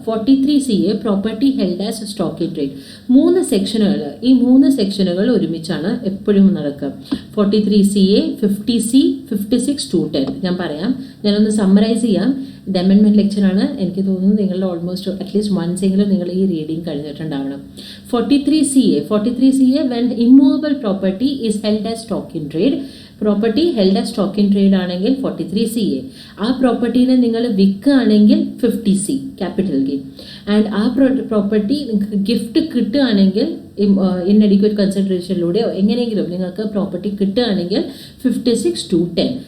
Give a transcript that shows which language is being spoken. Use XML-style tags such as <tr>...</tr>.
<ml>43CA</ml> <en>Property held as stock in trade.</en> <ml>3 സെക്ഷനുകൾ, ഈ 3 സെക്ഷനുകൾ ഒരുമിച്ചാണ് എപ്പോഴും നടക്കുക. 43CA, 50C, 56 to 10. ഞാൻ പറയാം, ഞാനൊന്ന് സമ്മറൈസ് ചെയ്യാം. ഇത് അമെൻമെൻറ്റ് ലെക്ചറാണ്. എനിക്ക് തോന്നുന്നു നിങ്ങളുടെ ഓൾമോസ്റ്റ് അറ്റ്ലീസ്റ്റ് വൺസെങ്കിലും നിങ്ങൾ ഈ reading കഴിഞ്ഞിട്ടുണ്ടാവണം.</ml> <en>43CA when immovable property is held as stock in trade.</en> <ml>Property held as stock in trade ആണെങ്കിൽ 43CA. ആ പ്രോപ്പർട്ടീനെ നിങ്ങൾ വിൽക്കുകയാണെങ്കിൽ 50C ക്യാപിറ്റൽ ഗെയിൻ. ആൻഡ് ആ പ്രോപ്പർട്ടി നിങ്ങൾക്ക് ഗിഫ്റ്റ് കിട്ടുകയാണെങ്കിൽ ഇൻഅഡിക്വേറ്റ് കൺസിഡറേഷനിലൂടെയോ എങ്ങനെയെങ്കിലും നിങ്ങൾക്ക് പ്രോപ്പർട്ടി കിട്ടുകയാണെങ്കിൽ 56 to 10.</ml>